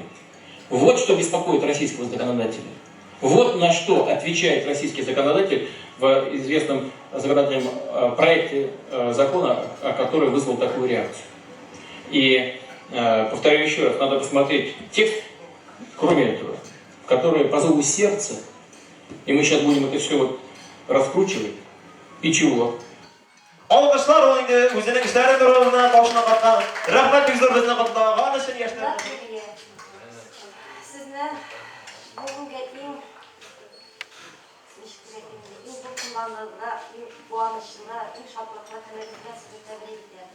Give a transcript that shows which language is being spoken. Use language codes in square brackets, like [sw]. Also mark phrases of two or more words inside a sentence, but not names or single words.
[ru] Вот что беспокоит российского законодателя. Вот на что отвечает российский законодатель в известном законодательном проекте закона, который вызвал такую реакцию. И, повторяю еще раз, надо посмотреть текст, кроме этого, который по зову сердца, и мы сейчас будем это все вот раскручивать. И чего? [tt] Алкышлар ул инде үзенең эшләре турында башына каткан. Рәхмәт бик зур безне кутлаган өчен яшьләр. Сезне бүгенге иң кутманлыгына, иң куанычлы, иң шатлыклы көнегезгә сезне тәбрик итәм.